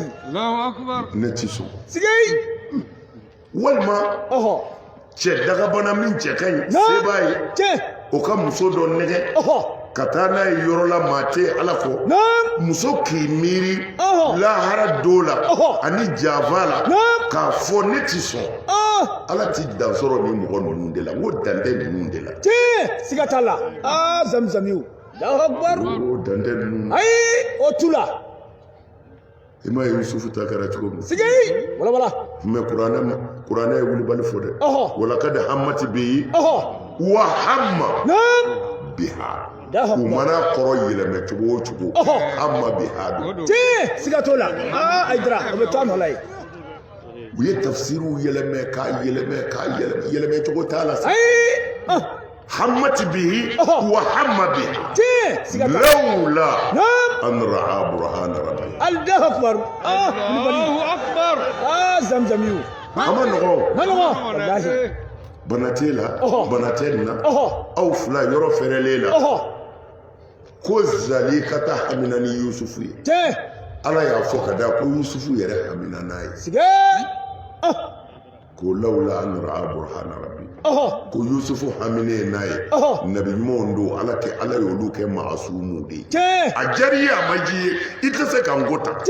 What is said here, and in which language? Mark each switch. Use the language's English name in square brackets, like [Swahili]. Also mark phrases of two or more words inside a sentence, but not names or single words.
[Bambara] ne ti sɔn walima cɛ dagabana min cɛ ka ɲi se b'a ye o ka muso dɔ nɛgɛ ka taa n'a ye yɔrɔ la maa tɛ ala kɔ muso k'i miiri lahara don la ani janfa la k'a fɔ ne ti sɔn ala ti dan sɔrɔ ni mɔgɔ ninnu de la n ko dan tɛ ninnu de la siga t'a la zamzamiw o dan tɛ ninnu ayi o tu la i ma ye yusufu ta kɛra cogo min wala mɛ kuranɛ ye wulibali fɔ dɛ [Arabic] ولقد همت به وهم بها [Bambara] u mana kɔrɔ yɛlɛmɛ cogo o cogo [Arabic] هم بها [Bambara] don siga t'o la ayidara o bɛ to a nɔ la yen u ye tafsiriw yɛlɛmɛ k'a yɛlɛmɛ cogo t'a la sa [Arabic] همت به وهم بها لولا أن رأى برهان ربه الله أكبر الله أكبر zamzamiw [Bambara] a ma nɔgɔn wallahi bana t'e la bana tɛ nin na aw fila yɔrɔ fɛrɛlen la ko zali ka taa hamina ni yusufu ye ala y'a fɔ ka da ko yusufu yɛrɛ hamina n'a ye ko [Arabic] لولا أن رأى برهان ربه [Bambara] ko yusufu hamine n'a ye nabi ɲumanw don ala y'olu kɛ maasumu de ye a diyara i ye a ma ji ye i tɛ se ka n ko ta